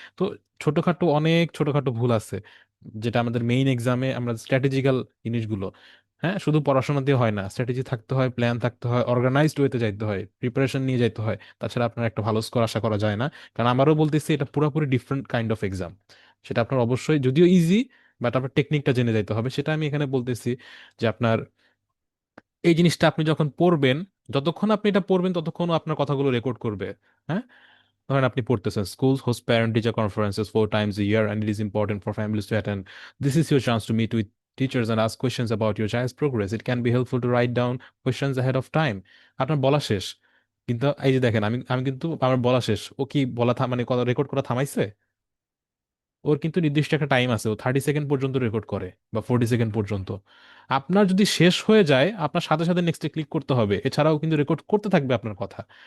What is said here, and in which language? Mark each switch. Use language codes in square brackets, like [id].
[bn] তো ছোটখাটো অনেক ছোটখাটো ভুল আছে, যেটা আমাদের মেইন এক্সামে আমরা স্ট্র্যাটেজিক্যাল জিনিসগুলো, হ্যাঁ, শুধু পড়াশোনা দিয়ে হয় না, স্ট্র্যাটেজি থাকতে হয়, প্ল্যান থাকতে হয়, অর্গানাইজড ওয়েতে যাইতে হয়, প্রিপারেশন নিয়ে যাইতে হয়, তাছাড়া আপনার একটা ভালো স্কোর আশা করা যায় না। কারণ আমারও বলতেছি এটা পুরোপুরি ডিফারেন্ট কাইন্ড অফ এক্সাম। সেটা আপনার অবশ্যই যদিও ইজি, বাট আপনার টেকনিকটা জেনে যাইতে হবে, সেটা আমি এখানে বলতেছি। যে আপনার এই জিনিসটা আপনি যখন পড়বেন, যতক্ষণ আপনি এটা পড়বেন ততক্ষণ ও আপনার কথাগুলো রেকর্ড করবে। হ্যাঁ, ধরেন আপনি পড়তেছেন, [en] Schools host parent teacher conferences 4 times a year and it is important for families to attend. This is your chance to meet with teachers and ask questions about your child's progress. It can be helpful to write down questions ahead of time. [bn] আপনার বলা শেষ, কিন্তু এই যে দেখেন, আমি আমি কিন্তু আমার বলা শেষ, ও কি বলা মানে কথা রেকর্ড করা থামাইছে? ওর কিন্তু নির্দিষ্ট একটা টাইম আছে, ও 30 সেকেন্ড পর্যন্ত রেকর্ড করে বা 40 সেকেন্ড পর্যন্ত। আপনার যদি শেষ হয়ে যায় আপনার সাথে সাথে নেক্সটে ক্লিক করতে হবে, এছাড়াও কিন্তু রেকর্ড করতে থাকবে আপনার কথা।